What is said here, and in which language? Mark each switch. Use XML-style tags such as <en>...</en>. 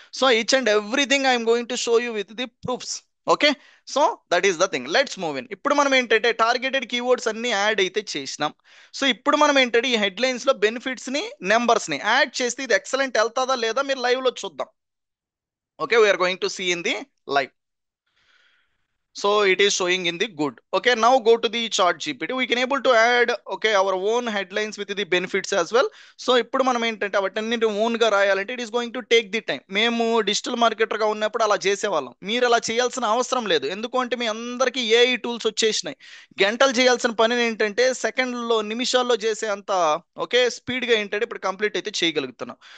<en>So each and everything I'm going to show you with the proofs. Okay so that is the thing. Let's move in.</en> <te>ఇప్పుడు మనం ఏంటంటే targeted keywords అన్ని add అయితే చేసినాం. So ఇప్పుడు మనం ఏంటంటే ఈ హెడ్లైన్స్ లో బెనిఫిట్స్ ని నెంబర్స్ ని యాడ్ చేస్తే ఇది ఎక్సలెంట్ వెళ్తాదా లేదా మీరు లైవ్ లో చూద్దాం.</te> <en>Okay we're going to see in the live. So it is showing in the good. Okay, now go to the chart gpt. We can able to add okay our own headlines with the benefits as well.</en> <te>So ఇప్పుడు మనం ఏంటంటే వాటన్నిటి own గా రాయాలంటే</te> <en>It is going to take the time.</en> <te>మేము digital marketer గా ఉన్నప్పుడు అలా చేసేవాళ్ళం. మీరు అలా చేయాల్సిన అవసరం లేదు. ఎందుకంటే మీ అందరికీ ఏఐ టూల్స్ వచ్చేసినాయి. గంటలు చేయాల్సిన పని ఏంటంటే సెకండ్లో నిమిషాల్లో చేసే అంత ఓకే స్పీడ్ గా ఏంటంటే ఇప్పుడు కంప్లీట్ అయితే చేయగలుగుతున్నాం.</te>